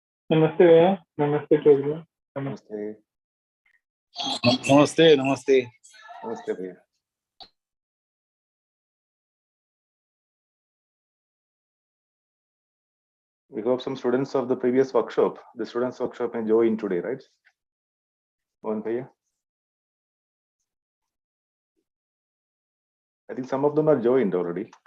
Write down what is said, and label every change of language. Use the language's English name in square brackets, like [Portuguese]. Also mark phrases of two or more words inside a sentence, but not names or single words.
[Hindi] नमस्ते भैया। नमस्ते चौधरी। नमस्ते। नमस्ते नमस्ते नमस्ते भैया। [English] We hope some students of the previous workshop, the students workshop, may join today, right? One bhaiya. I think some of them are joined already.